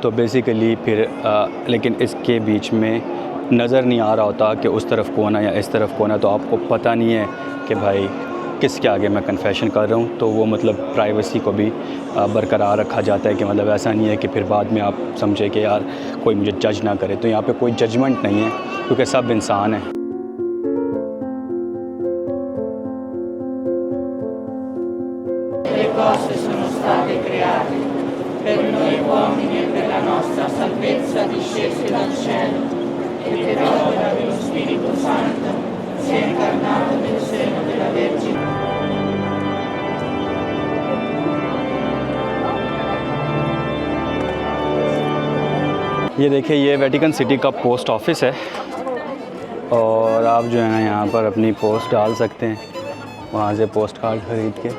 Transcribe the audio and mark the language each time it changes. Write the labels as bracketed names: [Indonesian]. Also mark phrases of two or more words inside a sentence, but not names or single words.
[Hindi] तो बेसिकली फिर लेकिन इसके बीच में नज़र नहीं आ रहा होता कि उस तरफ कौन है या इस तरफ कौन है, तो आपको पता नहीं है कि भाई किसके आगे मैं कन्फेशन कर रहा हूँ। तो वो मतलब प्राइवेसी को भी बरकरार रखा जाता है कि मतलब ऐसा नहीं है कि फिर बाद में आप समझे कि यार कोई मुझे जज ना करे। तो यहाँ पे कोई जजमेंट नहीं है क्योंकि सब इंसान हैं। [Italian] cose sono state create, per noi uomini e per la nostra salvezza discese dal cielo, e per opera dello Spirito Santo si è incarnato nel seno della Vergine. [Hindi] ये देखिए, ये वेटिकन सिटी का [English] post office [Hindi] है, और आप जो है ना यहाँ पर अपनी पोस्ट डाल सकते हैं, वहाँ से [English] post card [Hindi] ख़रीद के।